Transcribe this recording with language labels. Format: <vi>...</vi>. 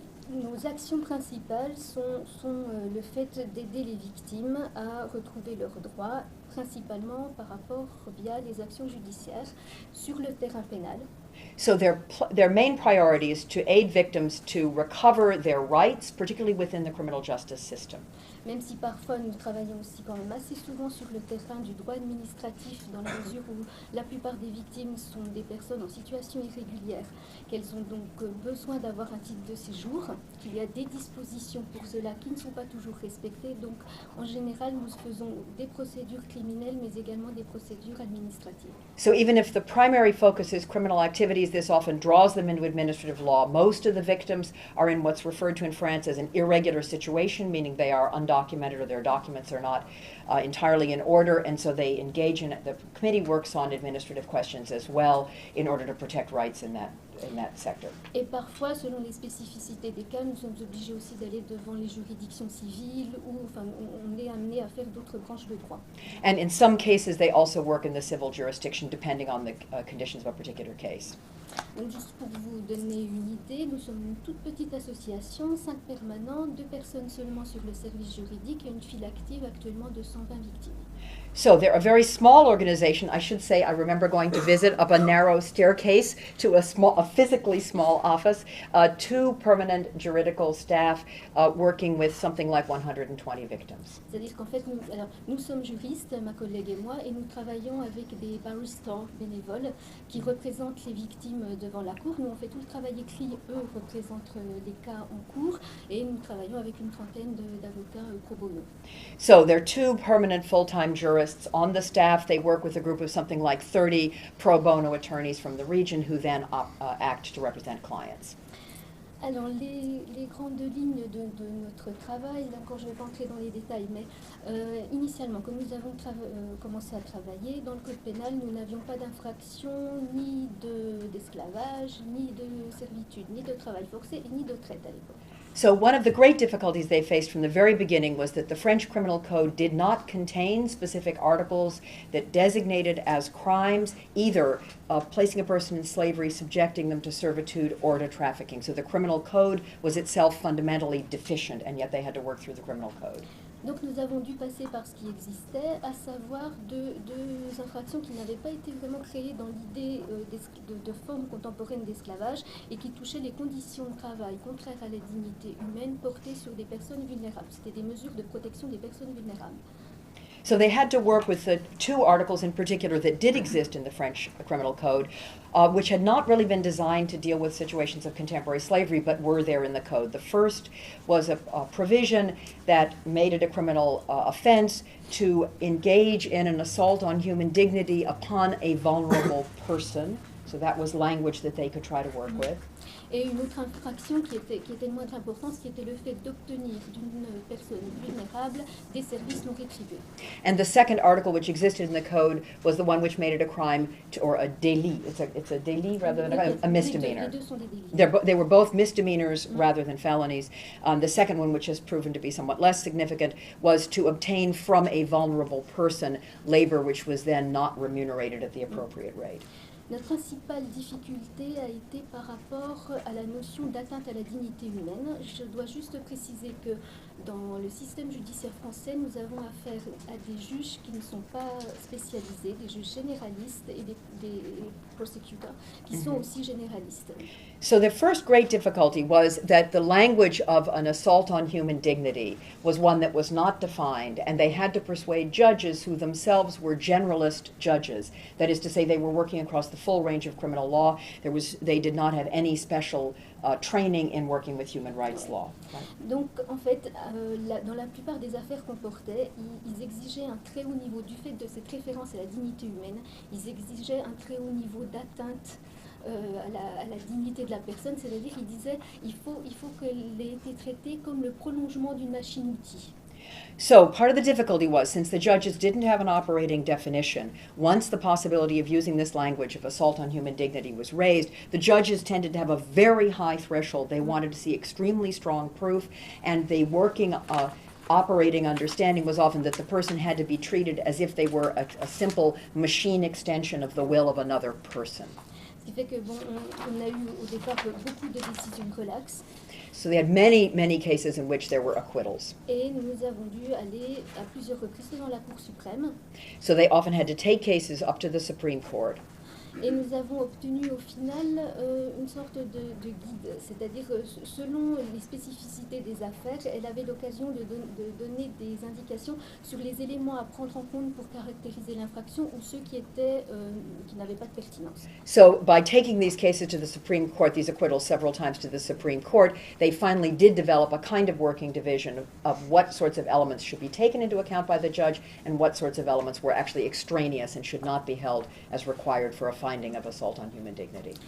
<fr>Nos actions principales sont le fait d'aider les victimes à retrouver leurs droits, principalement par rapport via les actions judiciaires sur le terrain pénal.</fr> <en>So their main priority is to aid victims to recover their rights, particularly within the criminal justice system.</en> <fr>Même si parfois nous travaillons aussi quand même assez souvent sur le terrain du droit administratif, dans la mesure où la plupart des victimes sont des personnes en situation irrégulière, qu'elles ont donc besoin d'avoir un titre de séjour, qu'il y a des dispositions pour cela qui ne sont pas toujours respectées. Donc en général, nous faisons des procédures criminelles, mais également des procédures administratives.</fr> <en>So even if the primary focus is criminal activities, this often draws them into administrative law. Most of the victims are in what's referred to in France as an irregular situation, meaning they are undocumented or their documents are not entirely in order, and so they engage in it. The committee works on administrative questions as well in order to protect rights in that sector.</en> <fr>Et parfois, selon les spécificités des cas, nous sommes obligés aussi d'aller devant les juridictions civiles ou enfin, on est amené à faire d'autres branches de droit.</fr> <en>And in some cases, they also work in the civil jurisdiction depending on the conditions of a particular case.</en> <fr>Donc juste pour vous donner une idée, nous sommes une toute petite association, 5 permanents, 2 personnes seulement sur le service juridique et une file active actuellement de 120 victimes.</fr> <en>So they're a very small organization. I should say I remember going to visit up a narrow staircase to a physically small office, 2 permanent juridical staff working with something like 120 victims.</en> <fr>C'est-à-dire qu'en fait, nous sommes juristes, ma collègue et moi, et nous travaillons avec des barristers bénévoles qui représentent les victimes devant la cour. Nous, on fait tout le travail écrit, eux représentent les cas en cours, et nous travaillons avec une trentaine d'avocats pro bono.</fr> <en>So there are 2 permanent full-time jurists on the staff. They work with a group of something like 30 pro bono attorneys from the region who then act to represent clients.</en> <fr>Alors, les grandes lignes de notre travail, d'accord, je ne vais pas entrer dans les détails, mais initialement, comme nous avons commencé à travailler, dans le code pénal, nous n'avions pas d'infraction ni d'esclavage, ni de servitude, ni de travail forcé, ni de traite à l'époque.</fr> <en>So one of the great difficulties they faced from the very beginning was that the French criminal code did not contain specific articles that designated as crimes either placing a person in slavery, subjecting them to servitude, or to trafficking. So the criminal code was itself fundamentally deficient, and yet they had to work through the criminal code.</en> <fr>Donc nous avons dû passer par ce qui existait, à savoir deux infractions qui n'avaient pas été vraiment créées dans l'idée de forme contemporaine d'esclavage et qui touchaient les conditions de travail contraires à la dignité humaine portées sur des personnes vulnérables. C'était des mesures de protection des personnes vulnérables.</fr> <en>So they had to work with the two articles in particular that did exist in the French criminal code, which had not really been designed to deal with situations of contemporary slavery, but were there in the code. The first was a provision that made it a criminal offense to engage in an assault on human dignity upon a vulnerable person. So that was language that they could try to work with.</en> <fr>Et une autre infraction qui était de moindre importance, qui était le fait d'obtenir d'une personne vulnérable des services non rétribués.</fr> <en>And the second article which existed in the code was the one which made it a crime or a délit. It's a délit rather than a misdemeanor.</en> <fr>Les deux sont des délits.</fr> <en>They were both misdemeanors rather than felonies. The second one, which has proven to be somewhat less significant, was to obtain from a vulnerable person labor which was then not remunerated at the appropriate rate.</en> <fr>La principale difficulté a été par rapport à la notion d'atteinte à la dignité humaine. Je dois juste préciser que dans le système judiciaire français, nous avons affaire à des juges qui ne sont pas spécialisés, des juges généralistes et des prosecutors qui sont aussi généralistes.</fr> <en>So the first great difficulty was that the language of an assault on human dignity was one that was not defined, and they had to persuade judges who themselves were generalist judges. That is to say, they were working across the full range of criminal law. They did not have any special training in working with human rights law. Right?</en> <fr>Donc, en fait, dans la plupart des affaires qu'on portait, ils exigeaient un très haut niveau, du fait de cette référence à la dignité humaine, ils exigeaient un très haut niveau d'atteinte à la dignité de la personne, c'est-à-dire qu'ils disaient il faut qu'elle ait été traitée comme le prolongement d'une machine-outil.</fr> <en>So part of the difficulty was, since the judges didn't have an operating definition, once the possibility of using this language of assault on human dignity was raised, the judges tended to have a very high threshold. They wanted to see extremely strong proof, and the working operating understanding was often that the person had to be treated as if they were a simple machine extension of the will of another person.</en> <fr>Ce qui fait que, bon, on a eu au départ beaucoup de décisions relaxes.</fr> <en>So they had many, many cases in which there were acquittals.</en> <fr>Et nous avons dû aller à plusieurs reprises devant la Cour suprême.</fr> <en>So they often had to take cases up to the Supreme Court.</en> <fr>Et nous avons obtenu au final une sorte de guide, c'est-à-dire selon les spécificités des affaires, elle avait l'occasion de donner des indications sur les éléments à prendre en compte pour caractériser l'infraction ou ceux qui n'avaient pas de pertinence.</fr> <en>So by taking these cases to the Supreme Court, these acquittals several times to the Supreme Court, they finally did develop a kind of working division of what sorts of elements should be taken into account by the judge and what sorts of elements were actually extraneous and should not be held as required for a finding of assault on human dignity.</en>